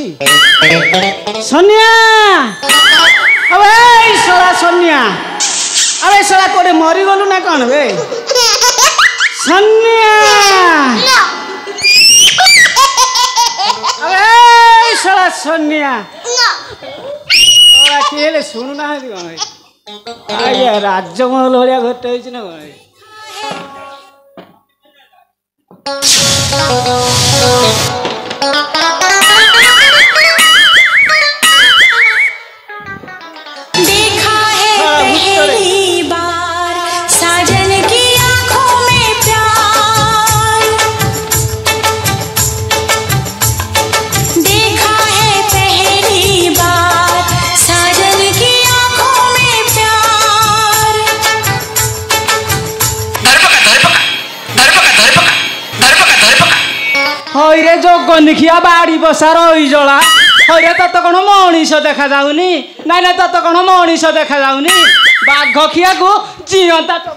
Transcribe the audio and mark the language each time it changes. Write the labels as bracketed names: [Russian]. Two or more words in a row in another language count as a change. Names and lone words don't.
[Odia] ସୋନିଆ ଆବେ ଶଳା ସୋନିଆ ଆବେ ଶଳା କୋଉଠି ମରିଗଲୁ ନା କ'ଣ ବେ ସୋନିଆ ଆବେ ଶଳା ସୋନିଆ କିଏ ହେଲେ ଶୁଣୁନାହାନ୍ତି କ'ଣ ଆଜ୍ଞା ରାଜମହଲ ଭଳିଆ ଘରଟା ହେଇଛି ନା କ'ଣ [Hindi] देखा है पहली बार साजन की आंखों में प्यार देखा है पहली बार साजन की आंखों में प्यार [Odia] ହଇରେ ଜଗନିଖିଆ ବାଡ଼ି ବସା ରହିଜଳା ହଇରେ ତତେ କ'ଣ ମଣିଷ ଦେଖାଯାଉନି ନାଇଁ ନାଇଁ ତତେ କ'ଣ ମଣିଷ ଦେଖାଯାଉନି ବାଘ ଖିଆକୁ ଜିଅନ୍ତା